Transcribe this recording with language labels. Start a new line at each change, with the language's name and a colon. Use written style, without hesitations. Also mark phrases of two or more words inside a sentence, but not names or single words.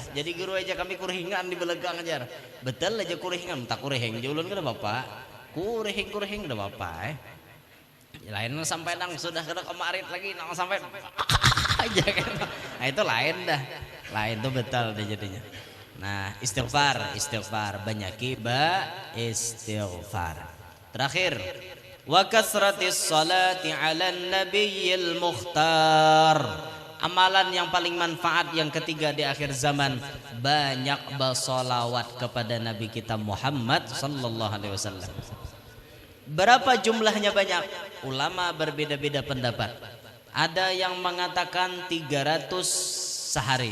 Banjar: Jadi guru aja kami kurehingan di belegang aja betul aja kurehingan tak kureheng ulun kada bapak kureheng kada bapak lain sampai nang sudah kada kemarin lagi nang sampai aja kan. Nah itu lain dah. Lain tuh betul deh jadinya. Nah, istighfar banyaki istighfar.
Indonesian: Terakhir,
Arabic: wa kasratis salati 'alan nabiyil mukhtar.
Indonesian: Amalan yang paling manfaat yang ketiga di akhir zaman, banyak bersolawat kepada Nabi kita Muhammad
Arabic: sallallahu alaihi wasallam.
Indonesian: Berapa jumlahnya banyak? Ulama berbeda-beda pendapat. Ada yang mengatakan 300 sehari.